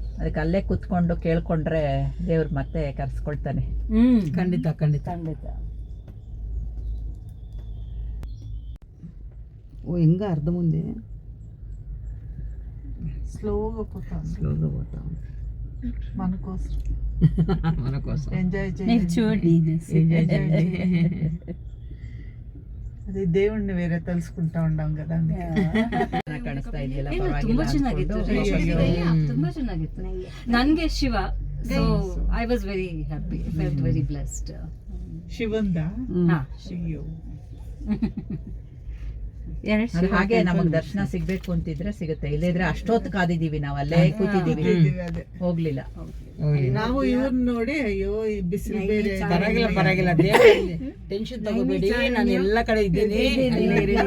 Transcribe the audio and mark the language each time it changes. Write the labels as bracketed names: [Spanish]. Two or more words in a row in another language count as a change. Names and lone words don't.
[Kannada] ಅದಕ್ಕೆ ಅಲ್ಲೇ ಕೂತ್ಕೊಂಡು ಕೇಳ್ಕೊಂಡ್ರೆ ದೇವ್ರು ಮತ್ತೆ ಕರ್ಸ್ಕೊಳ್ತಾನೆ. ಖಂಡಿತ ಖಂಡಿತ ಖಂಡಿತ. ಓ ಹಿಂಗ ಅರ್ಧ ಮುಂದೆ [Telugu] స్లోగా పోతాం మన కోసం ఎంజాయ్ చేయండి. చూడండి అది దేవుణ్ణి వేరే తెలుసుకుంటా ఉండాం కదా. [Kannada] ಕಾಣಿಸ್ತಾ ಇದೆಯಲ್ಲ, ತುಂಬಾ ಚೆನ್ನಾಗಿತ್ತು, ತುಂಬಾ ಚೆನ್ನಾಗಿತ್ತು. ನನ್ಗೆ ಶಿವ, [English] so I was very happy, felt very blessed. [Kannada] ಶಿವಂದ ಶಿವ ಹಾಗೆ ನಮಗ್ ದರ್ಶನ ಸಿಗ್ಬೇಕು ಅಂತಿದ್ರೆ ಸಿಗುತ್ತೆ, ಇಲ್ಲದ್ರೆ ಅಷ್ಟೊತ್ತು ಕಾದಿದೀವಿ ನಾವು, ಅಲ್ಲೇ ಕೂತಿದೀವಿ, ಹೋಗ್ಲಿಲ್ಲ. ನಾವು ಇವ್ರನ್ನ ನೋಡಿ ಅಯ್ಯೋ ಈ ಬಿಸಿಲು ಬೇರೆ. ಪರವಾಗಿಲ್ಲ ದೇವರಲ್ಲಿ ಟೆನ್ಷನ್ ತಗೋಬೇಡಿ, ನಾನು ಎಲ್ಲ ಕಡೆ ಇದ್ದೀನಿ,